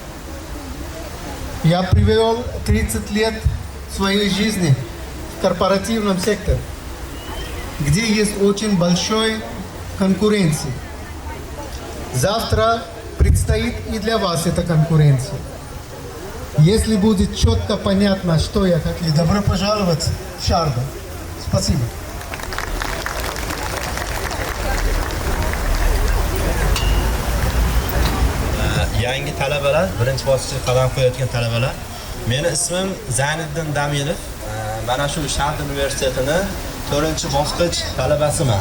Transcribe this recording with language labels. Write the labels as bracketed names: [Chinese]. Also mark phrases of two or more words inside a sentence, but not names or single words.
[Russian] Я провел 30 лет своей жизни в корпоративном секторе, где есть очень большая конкуренция. Завтра предстоит и для вас эта конкуренция. Если будет четко понятно, что я хочу, добро пожаловать в Шарду. Спасибо. [Uzbek] Yangi talabalar, birinchi bosqichga qadam qo'yayotgan talabalar. Meni ismim Zayniddin Damilov. Mana shu Shahar universitetini 4-bosqich talabasiman.